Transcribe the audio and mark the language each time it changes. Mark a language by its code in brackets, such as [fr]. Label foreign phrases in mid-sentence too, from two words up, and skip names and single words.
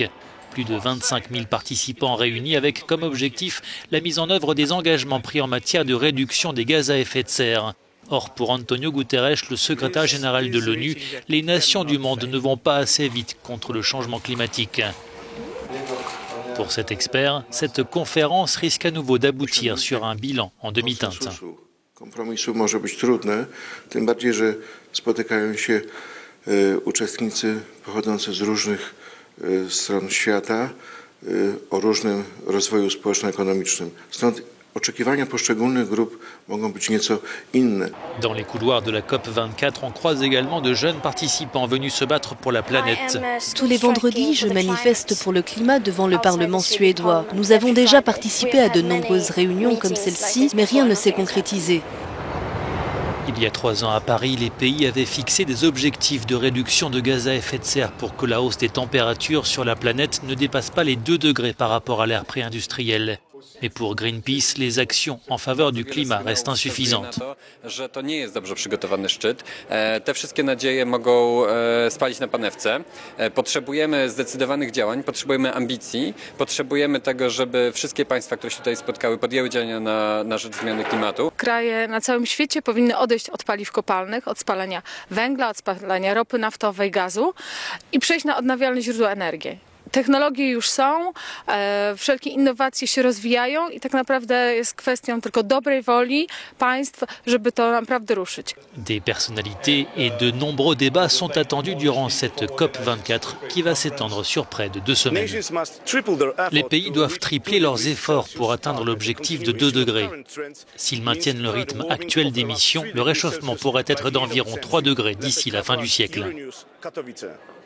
[fr] Plus de 25 000 participants réunis avec comme objectif la mise en œuvre des engagements pris en matière de réduction des gaz à effet de serre. Or, pour Antonio Guterres, le secrétaire général de l'ONU, les nations du monde ne vont pas assez vite contre le changement climatique. Pour cet expert, cette conférence risque à nouveau d'aboutir sur un bilan en demi-teinte. [pl] Kompromisu może być trudne, tym bardziej, że spotykają się uczestnicy pochodzący z różnych stron świata o różnym rozwoju społeczno-ekonomicznym. Stąd oczekiwania poszczególnych grup mogą być nieco inne. [fr] Dans les couloirs de la COP24, on croise également de jeunes participants venus se battre pour la planète. Tous les vendredis, je manifeste pour le climat devant le Parlement suédois. Nous avons déjà participé à de nombreuses réunions comme celle-ci, mais rien ne s'est concrétisé. Il y a 3 ans à Paris, les pays avaient fixé des objectifs de réduction de gaz à effet de serre pour que la hausse des températures sur la planète ne dépasse pas les 2 degrés par rapport à l'ère pré-industrielle. Mais pour Greenpeace, les actions en faveur du climat restent insuffisantes. [pl] To nie jest dobrze przygotowany szczyt. Te wszystkie nadzieje mogą spalić na panewce. Potrzebujemy zdecydowanych działań, potrzebujemy ambicji, potrzebujemy tego, żeby wszystkie państwa, które się tutaj spotkały, podjęły działania na rzecz zmiany klimatu. Kraje na całym świecie powinny odejść od paliw kopalnych, od spalania węgla, od spalania ropy naftowej, gazu i przejść na odnawialne źródła energii. Technologie już są, wszelkie innowacje się rozwijają i tak naprawdę jest kwestią tylko dobrej woli państw, żeby to naprawdę ruszyć. [fr] Des personnalités et de nombreux débats sont attendus durant cette COP24 qui va s'étendre sur près de 2 semaines. Les pays doivent tripler leurs efforts pour atteindre l'objectif de 2 degrés. S'ils maintiennent le rythme actuel d'émissions, le réchauffement pourrait être d'environ 3 degrés d'ici la fin du siècle.